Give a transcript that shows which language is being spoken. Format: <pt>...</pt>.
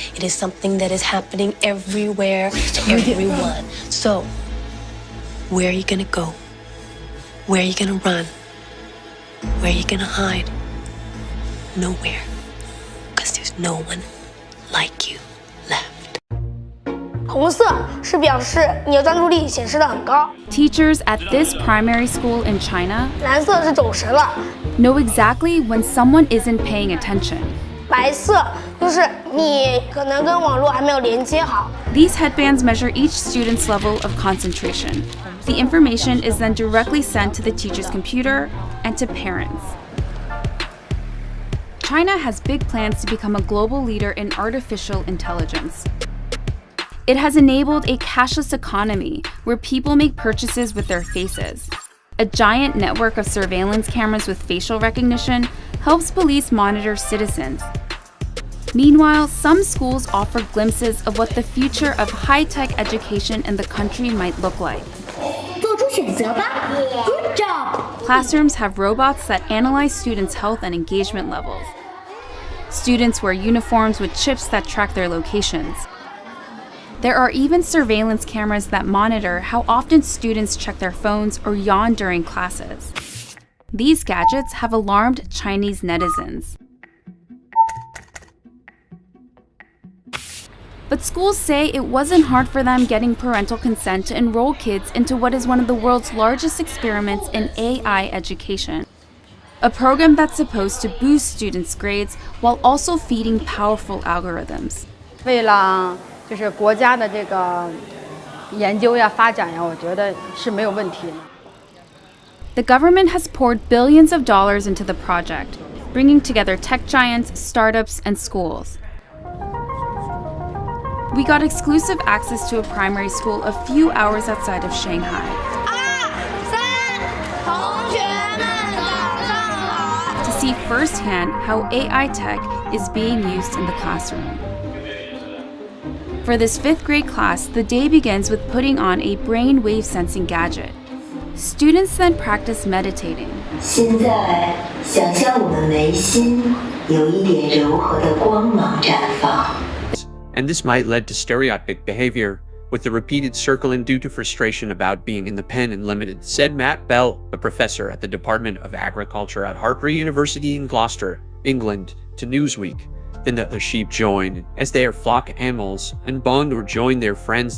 <en>It is something that is happening everywhere to everyone. So, where are you gonna go? Where are you gonna run? Where are you gonna hide? Nowhere. Because there's no one like you left.</en> <zh>红色是表示你的专注力显示得很高。</zh> <en>Teachers at this primary school in China</en> <zh>蓝色是走神了。</zh> <en>know exactly when someone isn't paying attention.</en> <zh>白色就是你可能跟网络还没有连接好。</zh> <en>These headbands measure each student's level of concentration. The information is then directly sent to the teacher's computer and to parents. China has big plans to become a global leader in artificial intelligence. It has enabled a cashless economy where people make purchases with their faces. A giant network of surveillance cameras with facial recognition helps police monitor citizens. Meanwhile, some schools offer glimpses of what the future of high-tech education in the country might look like.</en> <zh>做出选择吧</zh> <en>Good job! Classrooms have robots that analyze students' health and engagement levels. Students wear uniforms with chips that track their locations. There are even surveillance cameras that monitor how often students check their phones or yawn during classes. These gadgets have alarmed Chinese netizens. But schools say it wasn't hard for them getting parental consent to enroll kids into what is one of the world's largest experiments in AI education. A program that's supposed to boost students' grades while also feeding powerful algorithms.</en> <zh>为了就是国家的这个研究呀、发展呀，我觉得是没有问题的。</zh> <en>The government has poured billions of dollars into the project, bringing together tech giants, startups, and schools. We got exclusive access to a primary school a few hours outside of Shanghai.</en> <zh>同学们早上好</zh> <en>To see firsthand how AI tech is being used in the classroom. For this 5th grade class, the day begins with putting on a brain wave sensing gadget. Students then practice meditating.</en> <zh>现在想象我们眉心有一点柔和的光芒绽放。</zh> <en>And this might lead to stereotypic behavior, with the repeated circling due to frustration about being in the pen and limited, said Matt Bell, a professor at the Department of Agriculture at Harper University in Gloucester, England, to Newsweek. Then the other sheep join, as they are flock animals, and bond or join their friends.</en>